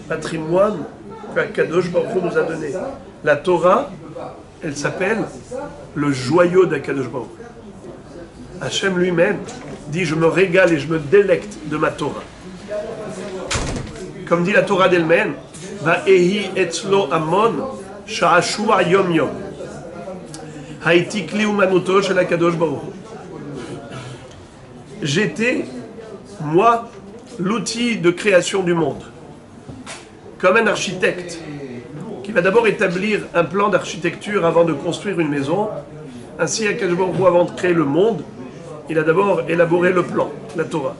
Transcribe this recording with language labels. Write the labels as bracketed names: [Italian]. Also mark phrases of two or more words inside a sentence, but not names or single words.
[French] Patrimoine qu' [Hebrew] הקדוש ברוך הוא [French] nous a donné. La Torah, elle s'appelle le joyau d'Akadosh Baruch Hu. Hachem lui-même dit, je me régale et je me délecte de ma Torah. Comme dit la Torah d'elle-même, [Hebrew] ואהיה אצלו אמון שעשועים יום יום. הייתי כלי אומנותו של הקדוש ברוך הוא. [French] J'étais, moi, l'outil de création du monde. Comme un architecte qui va d'abord établir un plan d'architecture avant de construire une maison. Ainsi, [Hebrew] הקדוש ברוך הוא, [French] avant de créer le monde, il a d'abord élaboré le plan, la Torah.